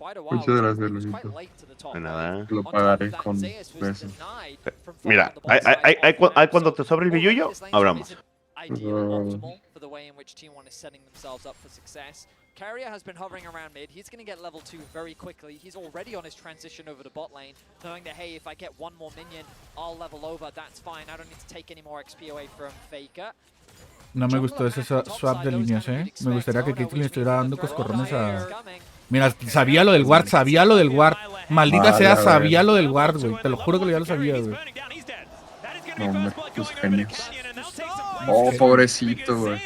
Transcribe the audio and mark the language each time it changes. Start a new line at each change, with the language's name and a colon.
Spanish: Muchas gracias, Luisito. De nada. Lo pagaré con besos. Mira, hay cuando te sobre el billullo, hablamos.
English: ideal, optimal for the way in which T1 is setting themselves up for success. Carrier has been hovering around mid. He's going to get level 2 very quickly. He's already on his transition over to bot lane, knowing that, hey, if I get one more minion, I'll level over. That's fine. I don't need to take any more XP away from Faker.
Spanish: No me gustó ese swap de líneas, Me gustaría que Caitlyn le estuviera dando coscorrones a... Mira, sabía lo del ward, Maldita sea, sabía lo del ward, güey. Te lo juro que ya lo sabía, güey. No, hombre, tus genios. Oh, pobrecito, güey.